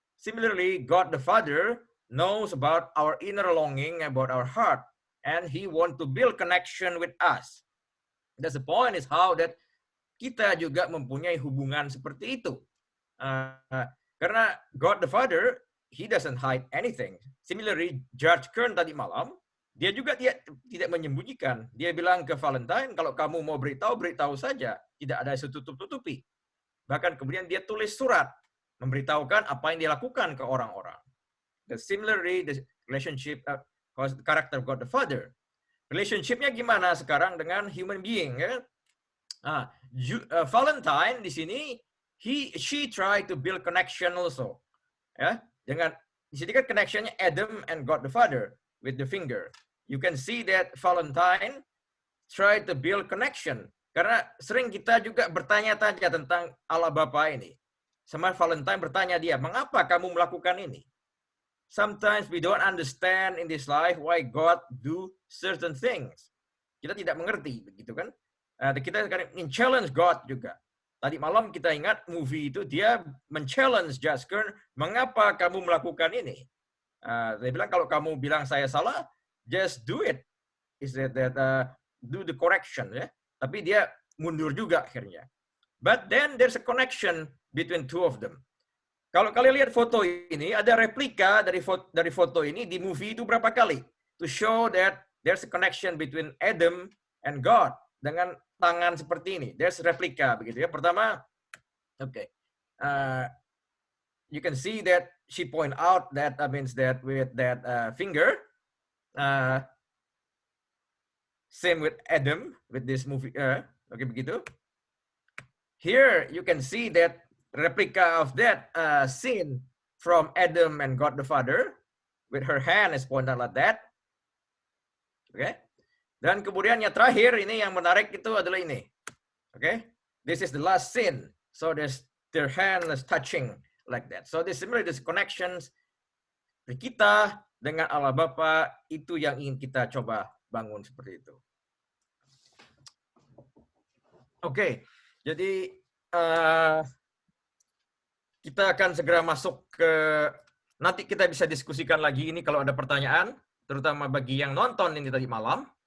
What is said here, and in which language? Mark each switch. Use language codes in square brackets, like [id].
[en] Similarly, God the Father knows about our inner longing, about our heart, and He want to build connection with us. That's the point, is how that [id] kita juga mempunyai hubungan seperti itu. Karena [en] God the Father, He doesn't hide anything. [id] Similarly, Judge Kern tadi malam, dia juga tidak menyembunyikan. Dia bilang ke Valentine, kalau kamu mau beritahu saja. Tidak ada tutup-tutupi. Bahkan kemudian dia tulis surat, memberitahukan apa yang dia lakukan ke orang-orang. [en] Similarly, the relationship, character of God the Father. [id] Relationship-nya gimana sekarang dengan [en] human being? [id] Ya? [en] Valentine [id] di sini, [en] she tried to build connection also. [id] Ya, dengan di sini kan connection-nya Adam and God the Father [en] with the finger. You can see that Valentine tried to build connection. [id] Karena sering kita juga bertanya-tanya tentang Allah Bapa ini. Sama Valentine bertanya dia, mengapa kamu melakukan ini? [en] Sometimes we don't understand in this life why God do certain things. [id] Kita tidak mengerti, begitu kan? Kita ingin challenge God juga. Tadi malam kita ingat movie itu, dia men-challenge Judge Kern, mengapa kamu melakukan ini? Dia bilang, kalau kamu bilang saya salah, [en] just do it. Is that do the correction, [id] ya? Tapi dia mundur juga akhirnya. [en] But then there's a connection between two of them. [id] Kalau kalian lihat foto ini, ada replika dari foto ini di movie itu berapa kali? [en] To show that there's a connection between Adam and God. [id] Dengan tangan seperti ini. [en] There's replika, [id] begitu ya. Pertama, okay. [en] You can see that she point out that means that with that finger, same with Adam, with this movie, okay, [id] begitu. [en] Here, you can see that replica of that scene from Adam and God the Father, with her hand is pointed like that. Okay. [id] Dan kemudian yang terakhir, ini yang menarik itu adalah ini. [en] Okay. This is the last scene. So their hand is touching like that. So this similarly, this connections [id] kita dengan Allah Bapa itu yang ingin kita coba bangun seperti itu. Oke. Jadi kita akan segera masuk ke, nanti kita bisa diskusikan lagi ini kalau ada pertanyaan, terutama bagi yang nonton ini tadi malam.